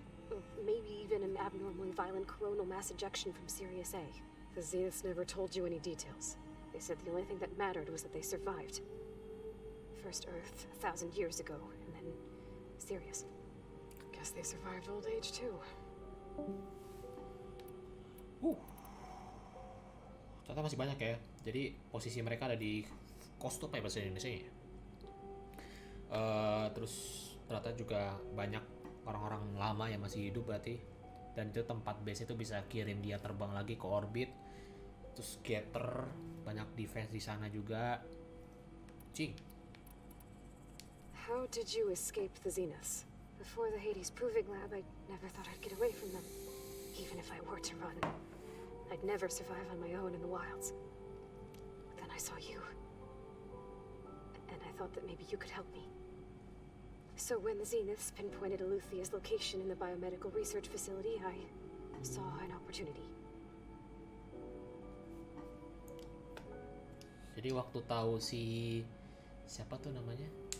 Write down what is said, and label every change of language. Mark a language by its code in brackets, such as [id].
[en] Or maybe even an abnormally violent coronal mass ejection from Sirius A. The Zeniths never told you any details. They said the only thing that mattered was that they survived. First Earth 1,000 years ago, and then Sirius. Guess they survived old age too. [id] Ternyata masih banyak ya. Jadi posisi mereka ada di coast apa ya bahasa Indonesia ya? Terus ternyata juga banyak orang-orang lama yang masih hidup berarti. Dan itu tempat base itu bisa kirim dia terbang lagi ke orbit. Terus scatter, banyak defense di sana juga. Cing. [en] How did you escape the Zeniths? Before the Hades Proving Lab, I never thought I'd get away from them. Even if I were to run, I'd never survive on my own in the wilds. But then I saw you. And I thought that maybe you could help me. So when the Zeniths pinpointed Eluthia's location in the biomedical research facility, I saw an opportunity. [id] Jadi waktu tahu siapa tuh namanya?